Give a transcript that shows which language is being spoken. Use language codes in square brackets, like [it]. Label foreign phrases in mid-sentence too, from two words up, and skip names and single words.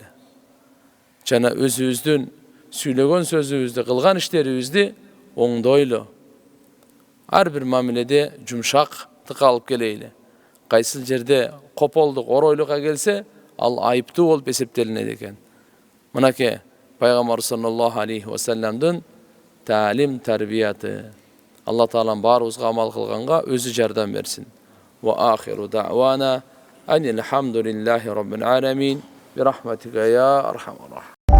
[ky] Жана өзүбүздүн сүйлөгөн сөзүбүздү, кылган иштерибизди оңдойлу. Ар бир мамиледе жумшактыкка алып келейли. Кайсыл жерде кополдук, оройлукка келсе, ал айыптуу болуп эсептелинет экен. Мынакей пайгамбар [ar] صلى الله عليه وسلم [uz] ta'lim tarbiyati. Alloh taolam baribizga amal qilganga o'zi jardam bersin. [ar] وآخر دعوانا أن الحمد لله رب العالمين برحمتك يا أرحم الراحمين.